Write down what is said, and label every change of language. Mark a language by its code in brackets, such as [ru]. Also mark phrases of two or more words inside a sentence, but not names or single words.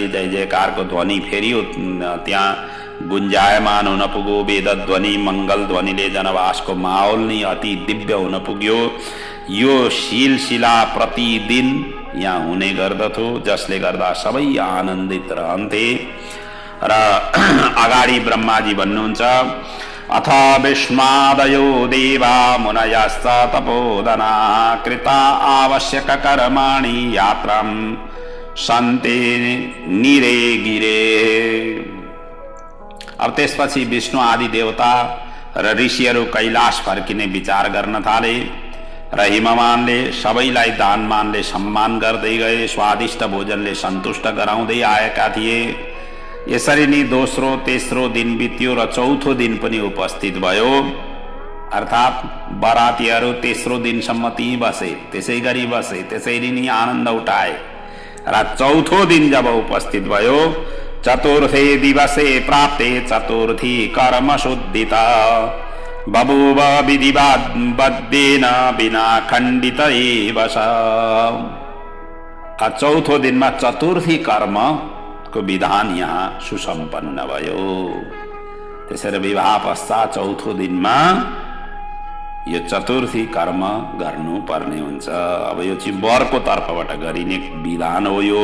[ne] जय जयकारको ध्वनि फेरि त्यहाँ गुन्जायमान हुन पुग्यो। वेदध्वनि मङ्गल ध्वनिले जनवासको माहौल नै अति दिव्य हुन पुग्यो। यो सिलसिला प्रतिदिन यहाँ हुने गर्दथ्यो, जसले गर्दा सबै आनन्दित रहन्थे। र अगाडि ब्रह्माजी भन्नुहुन्छ, [sa] अथ विष्मादयो देवा मुनयश्च तपोधना कृता आवश्यक कर्माणि यात्रां सन्ते निरे गिरे। [ne] अब त्यसपछि विष्णु आदि देवता र ऋषिहरू कैलाश फर्किने विचार गर्न थाले र हिमवानले सबैलाई दानमानले सम्मान गर्दै गए। स्वादिष्ट भोजनले सन्तुष्ट गराउँदै आएका थिए। यसरी नै दोस्रो तेस्रो दिन बित्यो र चौथो दिन पनि उपस्थित भयो। अर्थात् बरातीहरू तेस्रो दिनसम्म त्यहीँ बसे, त्यसै गरी बसे, त्यसरी नै आनन्द उठाए र चौथो दिन जब उपस्थित भयो, [sa] चतुर्थे दिवसे प्राप्ते चतुर्थी कर्म शुद्धिता बभूव विधिवद्देन बिना खण्डित एव स। [ne] चौथो दिनमा चतुर्थी कर्मको विधान यहाँ सुसम्पन्न भयो। त्यसरी विवाह पश्चात चौथो दिनमा यो चतुर्थी कर्म गर्नुपर्ने हुन्छ। अब यो चाहिँ वरको तर्फबाट गरिने विधान हो यो।